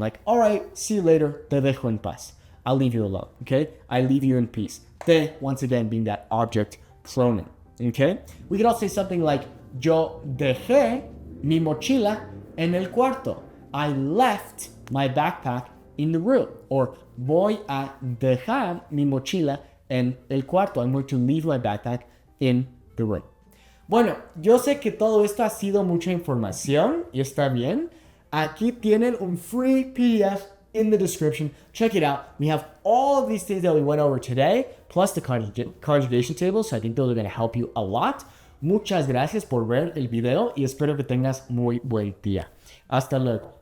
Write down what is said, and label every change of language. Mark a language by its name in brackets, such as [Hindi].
[English] Like, all right, see you later, [Spanish] te dejo en paz. [English] I'll leave you alone, okay? I leave you in peace. Te, once again, being that object pronoun, okay? We could also say something like, [Spanish] yo dejé mi mochila en el cuarto. [English] I left my backpack in the room. [Spanish] Or voy a dejar mi mochila en el cuarto. [English] I'm going to leave my backpack in the room. [Spanish] Bueno, yo sé que todo esto ha sido mucha información y está bien. Aquí tienen un [English] free PDF in the description. Check it out. We have all of these things that we went over today, plus the conjugation table, so I think those are going to help you a lot. [Spanish] Muchas gracias por ver el video y espero que tengas muy buen día. Hasta luego.